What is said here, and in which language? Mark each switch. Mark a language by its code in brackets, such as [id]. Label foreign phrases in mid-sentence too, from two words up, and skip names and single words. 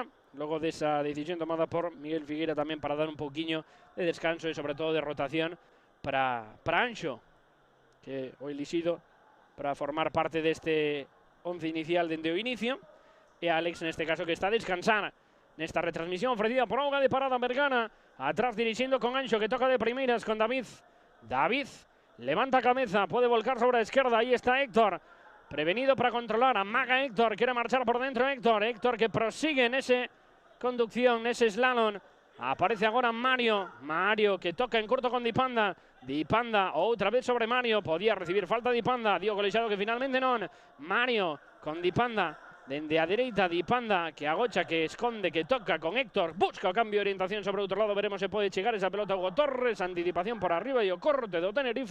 [es] Luego de esa decisión tomada por Miguel Figueira también para dar un poquillo de descanso y sobre todo de rotación para Anxo, que hoy elixido para formar parte de este 11 inicial [gl] dende o inicio. E Alex neste caso que está a descansar nesta retransmisión ofrecida por Auga de parada Vergara. [es] Atrás dirigiendo con Anxo que toca de primeras con David. David levanta cabeza, puede volcar sobre la izquierda. Ahí está Héctor, prevenido para controlar. Amaga Héctor, quiere marchar por dentro Héctor. Héctor que prosigue en ese conducción, ese slalom. [gl] Aparece agora Mario. Mario que toca en corto con Dipanda. Dipanda outra vez sobre Mario. Podía recibir falta Dipanda. Dio colexado que finalmente non. Mario con Dipanda. Dende a dereita Dipanda que agocha, que esconde, que toca con Héctor. Busca o cambio de orientación sobre outro lado. Veremos se pode chegar esa pelota a Hugo Torres. Anticipación por arriba e o corte do Tenerife.